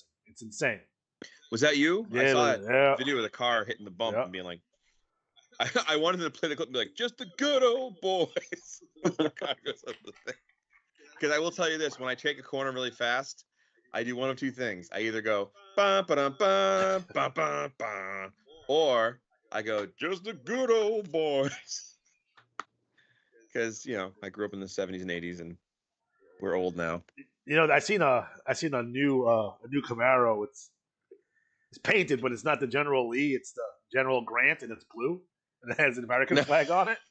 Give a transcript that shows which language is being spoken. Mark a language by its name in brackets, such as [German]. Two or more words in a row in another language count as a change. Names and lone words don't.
[English] It's insane. Was that you? Yeah, I saw yeah. a video of the car hitting the bump Yeah. and being like, I wanted to play the clip and be like, just the good old boys. Because I will tell you this, when I take a corner really fast, I do one of two things. I either go, ba ba dum ba ba ba ba, or I go, just the good old boys. Because, I grew up in the 70s and 80s, and we're old now. I seen a new Camaro. It's painted, but it's not the General Lee. It's the General Grant, and it's blue, and it has an American flag on it.